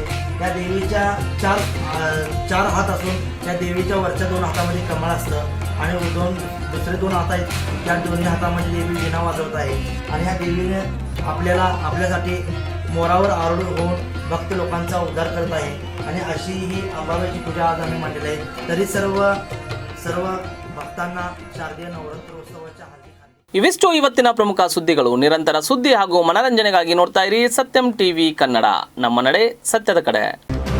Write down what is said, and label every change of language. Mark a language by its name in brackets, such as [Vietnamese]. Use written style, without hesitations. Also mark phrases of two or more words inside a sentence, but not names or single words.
[Marathi] या देवीच्या चार हात असून त्या देवीच्या वरच्या 2 हातामध्ये कमळ असतं आणि दुसरे 2 हात आहेत. त्या दोन्ही हातामध्ये देवी वीणा वाजवत आहे. आणि ह्या देवीने आपल्यासाठी मोरावर आरूढ होऊन भक्त लोकांचा उद्धार करत आहे. आणि अशी ही अंबाबाईची पूजा आज आम्ही मांडलेली आहे. तरी सर्व [Kannada] ಭಕ್ತಾನ್ನ ಶಾರದೀಯ ನವರಾತ್ರೋತ್ಸವಕ್ಕೆ ಹಾರ್ದಿಕ ಇವಿಷ್ಟು ಇವತ್ತಿನ ಪ್ರಮುಖ ಸುದ್ದಿಗಳು. ನಿರಂತರ ಸುದ್ದಿ ಹಾಗೂ ಮನರಂಜನೆಗಾಗಿ ನೋಡ್ತಾ ಇರಿ ಸತ್ಯಂ ಟಿವಿ ಕನ್ನಡ. ನಮ್ಮ ನಡೆ ಸತ್ಯದ ಕಡೆ.